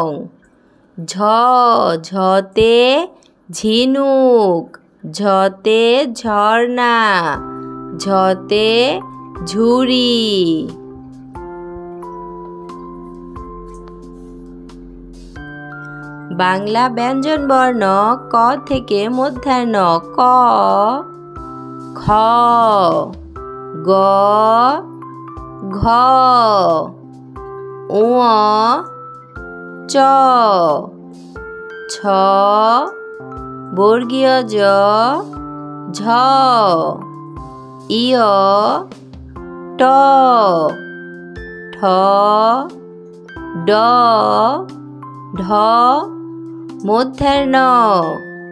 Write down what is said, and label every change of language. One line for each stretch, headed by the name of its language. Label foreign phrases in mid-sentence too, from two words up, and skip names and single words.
Bangla: ঝ, ঝতে ঝিনুক, ঝতে ঝর্ণা, ঝতে ঝুড়ি। বাংলা ব্যঞ্জন বর্ণ ক থেকে মূর্ধন্য ক, খ, গ, ঘ, ঙ, চ, ছ, বর্গীয় জ, ঝ, ইয়, ট, ঠ, ড, ঢ, মূর্ধন্য।